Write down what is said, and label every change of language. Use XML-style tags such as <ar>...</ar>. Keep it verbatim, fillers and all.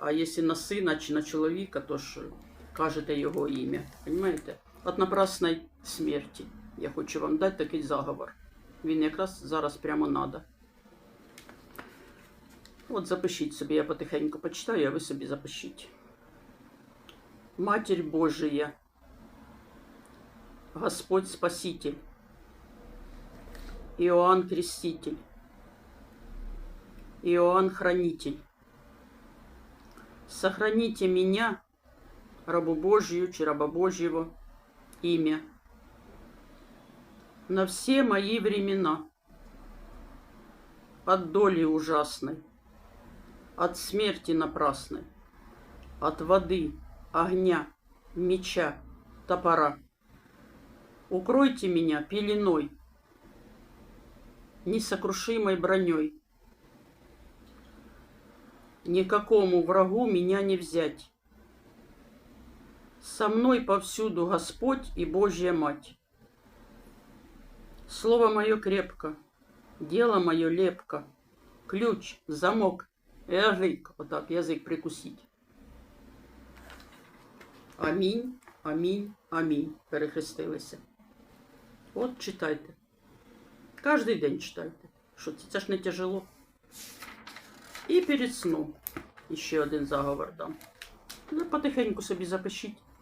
<uk>А якщо на сина чи на чоловіка, то ж кажете його ім'я. Понимаєте? От напрасної смерті. Я хочу вам дати такий заговор. Він якраз зараз прямо надо. От запишіть собі, я потихеньку почитаю, а ви собі запишіть.</uk> <ru>Матерь Божия, Господь Спаситель, Иоанн Креститель, Иоанн Хранитель, сохраните меня, рабу Божию, чи раба Божьего, имя, на все мои времена, от доли ужасной, от смерти напрасной, от воды, огня, меча, топора. Укройте меня пеленой, несокрушимой броней. Никакому врагу меня не взять. Со мной повсюду Господь и Божья Мать. Слово мое крепко, дело мое лепко, ключ, замок, язык, вот так, язык прикусить.</ru> <uk>Амінь, амінь, амінь, перехрестилися. От читайте. Кожний день читайте. Що це? Це ж не тяжело. І перед сном ще один заговор дам. Ну, потихеньку собі запишіть.</uk>